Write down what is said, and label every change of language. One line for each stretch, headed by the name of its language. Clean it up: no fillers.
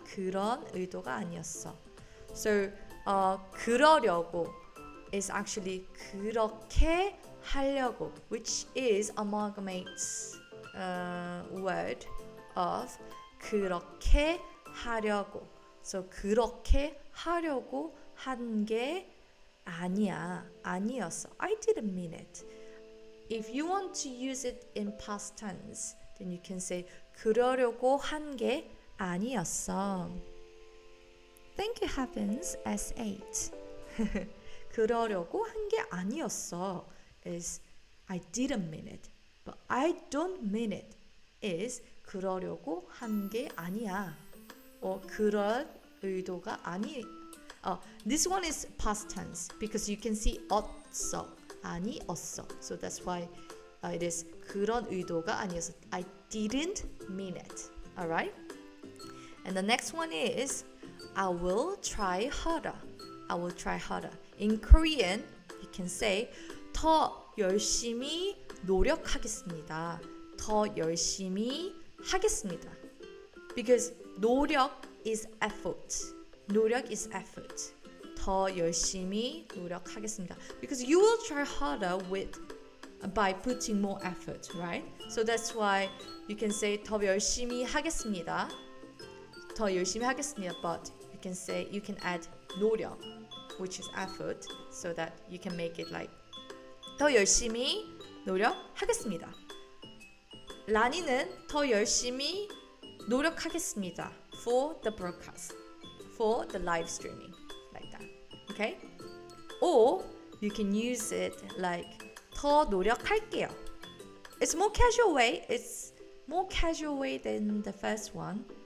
Korean: 그런 의도가 아니었어.
English: So, 그러려고 is actually
Korean: 그렇게 하려고,
English: which is amalgamates word of 그렇게 하려고.
Korean: So, 그렇게 하려고 한 게 아니야. 아니었어.
English: I didn't mean it. If you want to use it in past tense, then you can say
Korean: 그러려고 한 게 아니었어.
English: Thank you heavens S8.
Korean: 그러려고 한 게 아니었어
English: is I didn't mean it. But I don't mean it is
Korean: 그러려고 한 게 아니야. 그럴 의도가 아니.
English: This one is past tense because you can see 없어.
Korean: 아니었어.
English: So that's why it is
Korean: 그런 의도가 아니었어.
English: I didn't mean it. Alright? And the next one is I will try harder. I will try harder. In Korean, you can say
Korean: 더 열심히 노력하겠습니다. 더 열심히 하겠습니다.
English: Because 노력 is effort. 노력 is effort.
Korean: 더 열심히 노력하겠습니다.
English: Because you will try harder by putting more effort, right? So that's why you can say
Korean: 더 열심히 하겠습니다. 더 열심히 하겠습니다.
English: But you can add 노력, which is effort, so that you can make it like
Korean: 더 열심히 노력하겠습니다. 라니는 더 열심히 노력하겠습니다.
English: For the broadcast, for the live streaming, like that. Okay? Or you can use it like
Korean: 더 노력할게요.
English: It's more casual way. It's more casual way than the first one.